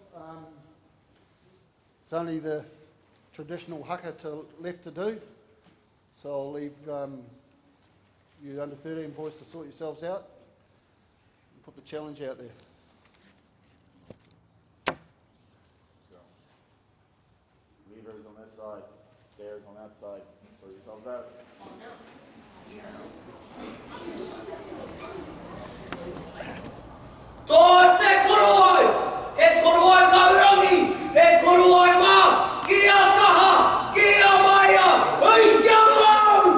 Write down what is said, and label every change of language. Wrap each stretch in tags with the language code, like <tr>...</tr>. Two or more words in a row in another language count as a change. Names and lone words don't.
<en>It's only the traditional haka left to do, so I'll leave you under 13 boys to sort yourselves out and put the challenge out there. Levers on this side, stairs on that side. Sort yourselves out.</en> <mi>Tō te koroi! E koroi kaurangi! E koroi mā! Kia kaha! Kia maia! Ui kia mau!</mi>